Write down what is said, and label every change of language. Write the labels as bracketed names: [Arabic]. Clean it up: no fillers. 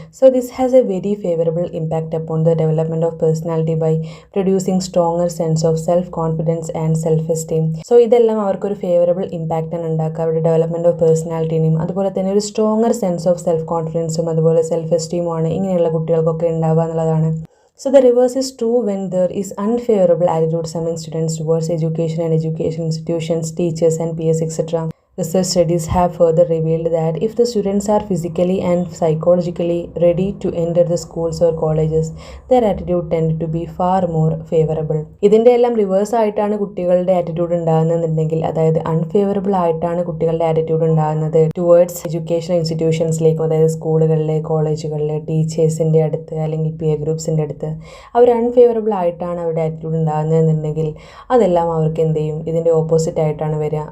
[English] So this has a very favourable impact upon the development of personality by producing stronger sense of self confidence and self esteem. [Malayalam] So ഇതെല്ലാം അവർക്കൊരു favourable ഇമ്പാക്റ്റാണ് ഉണ്ടാക്കുക അവരുടെ development of പേഴ്സണാലിറ്റിനെയും അതുപോലെ തന്നെ ഒരു stronger sense of self കോൺഫിഡൻസും അതുപോലെ self എസ്റ്റീമുമാണ് ഇങ്ങനെയുള്ള കുട്ടികൾക്കൊക്കെ ഉണ്ടാവുക എന്നുള്ളതാണ്. [English] So the reverse is true when there is unfavorable attitudes among students towards education and education institutions, teachers and peers, etc. Research studies have further revealed that if the students are physically and psychologically ready to enter the schools or colleges, their attitude tend to be far more favorable. [Malayalam] ഇതിൻ്റെ എല്ലാം reverse ആയിട്ടാണ് കുട്ടികളുടെ attitude ഉണ്ടാകുന്നതെന്നുണ്ടെങ്കിൽ, അതായത് unfavourable ആയിട്ടാണ് കുട്ടികളുടെ attitude ഉണ്ടാകുന്നത് towards educational ഇൻസ്റ്റിറ്റ്യൂഷൻസിലേക്കും, അതായത് സ്കൂളുകളിലെ കോളേജുകളിലെ ടീച്ചേഴ്സിൻ്റെ അടുത്ത് അല്ലെങ്കിൽ പിയർ ഗ്രൂപ്പ്സിൻ്റെ അടുത്ത് അവർ അൺഫേവറബിൾ ആയിട്ടാണ് അവരുടെ ആറ്റിറ്റ്യൂഡ് ഉണ്ടാകുന്നതെന്നുണ്ടെങ്കിൽ അതെല്ലാം അവർക്ക് എന്ത് ചെയ്യും, ഇതിൻ്റെ ഓപ്പോസിറ്റ് ആയിട്ടാണ് വരിക.